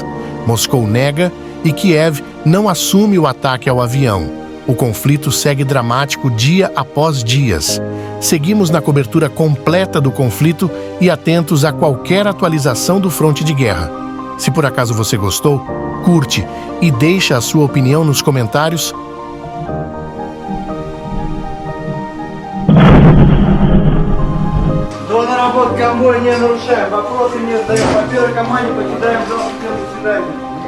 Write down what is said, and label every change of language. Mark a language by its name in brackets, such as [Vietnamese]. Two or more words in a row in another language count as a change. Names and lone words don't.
[Portuguese] Moscou nega e Kiev não assume o ataque ao avião. O conflito segue dramático dia após dia. Seguimos na cobertura completa do conflito e atentos a qualquer atualização do fronte de guerra. Se por acaso você gostou, curte e deixa a sua opinião nos comentários. [Russian] До наработки обои не нарушаем. Вопросы не задаем. По первой команде покидаем зал. До свидания.